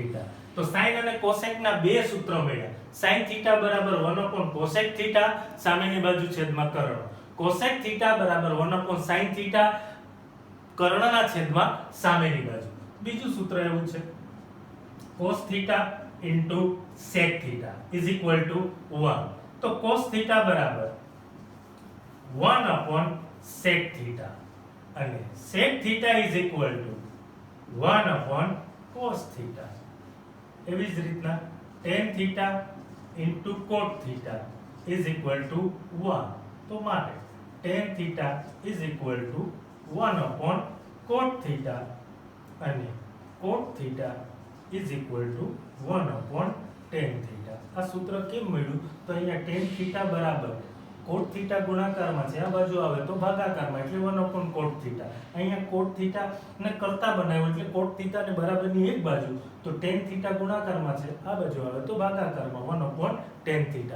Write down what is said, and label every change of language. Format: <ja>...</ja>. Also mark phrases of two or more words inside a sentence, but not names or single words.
<gu>તો sin અને cosec ના બે સૂત્ર મળ્યા. sin θ બરાબર 1 cosec θ, સામેની બાજુ છેદમાં કર્ણ. cosec θ બરાબર 1 sin θ, કર્ણના છેદમાં સામેની બાજુ. બીજું સૂત્ર એવું છે</gu> <en>cos θ into sec θ is equal to 1.</en> <gu>તો cos θ બરાબર 1</gu> <en>sec θ અને sec θ is equal to 1 cos θ.</en> <gu>એવી જ રીતના</gu> <en>tan θ into cot θ is equal to 1.</en> <gu>તો માટે</gu> <en>tan θ is equal to 1 cot θ</en> <gu>અને</gu> <en>cot θ is equal to 1 tan θ.</en> <gu>આ સૂત્ર કેમ મળ્યું? તો અહીંયા tan θ બરાબર cot θ ગુણાકારમાં છે, આ બાજુ આવે તો ભાગાકારમાં એટલે 1 cot θ. અહીંયા cot θ ને કરતા બનાવ્યો એટલે cot θ ને બરાબરની એક બાજુ, તો tan θ ગુણાકારમાં છે, આ બાજુ આવે તો ભાગાકારમાં 1 tan θ.</gu>